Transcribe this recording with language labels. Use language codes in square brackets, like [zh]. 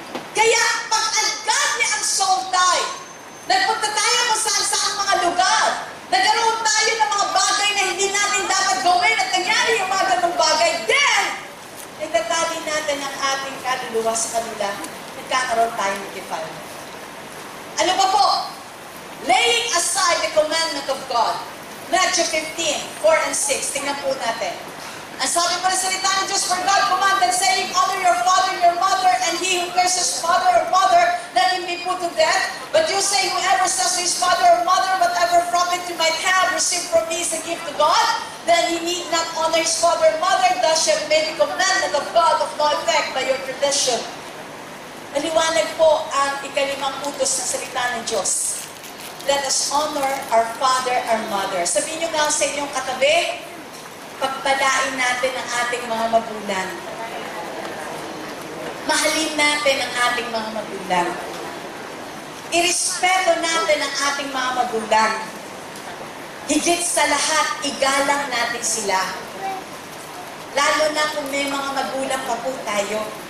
[tl] Kaya pag agad niya ang soul tie, nagpunta tayo kung saan-saan mga lugar, nagkaroon tayo ng mga bagay na hindi natin dapat gawin at nangyari yung mga ganong bagay, then, nagtatali natin ang ating kaluluwa sa kanila, nagkakaroon tayo ng defilement. Ano ba po? [en] Laying aside the commandment of God. Matthew 15, 4 and 6. [tl] Tingnan po natin. Ang sabi pa ng salita ng Diyos, [en] for God commanded, saying, honor your father and your mother, and he who curses father or mother, let him be put to death. But you say, whoever says to his father or mother, whatever profit you might have received from me is a gift to God, then he need not honor his father or mother, thus you have made the commandment of God of no effect by your tradition. [tl] Maliwanag po ang ikalimang utos ng salita ng Diyos. [en] Let us honor our father and mother. [tl] Sabihin nyo nga sa inyong katabi, pagpalain natin ang ating mga magulang. Mahalin natin ang ating mga magulang. Irespeto natin ang ating mga magulang. Higit sa lahat, igalang natin sila. Lalo na kung may mga magulang pa po tayo.